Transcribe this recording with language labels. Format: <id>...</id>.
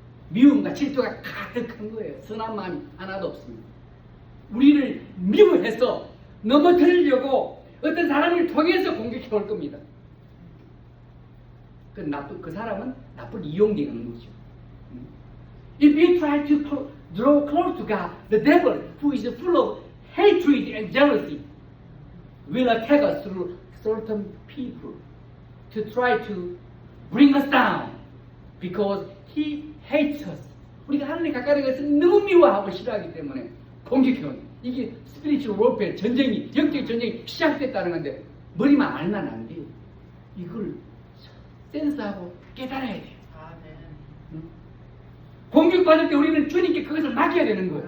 <ko>미움과 질투가 가득한 거예요. 선한 마음이 하나도 없습니다. 우리를 미워해서 넘어뜨리려고 어떤 사람을 통해서 공격해 올 겁니다. 그 사람은 나쁜 이용되는 거죠.</ko> <en>If we try to draw close to God, the devil, who is full of hatred and jealousy, will attack us through certain people to try to bring us down because he hates us.</en> <ko>우리가 하나님 가까이 가서 너무 미워하고 싫어하기 때문에 공격해요. 이게</ko> <en>스피리추얼 워페어</en> <ko>전쟁이, 영적 전쟁이 시작됐다는 건데 머리만 알면 안 돼요. 이걸 센스하고 깨달아야 돼요. 아멘. 공격받을 때 우리는 주님께 그것을 맡겨야 되는 거예요.</ko>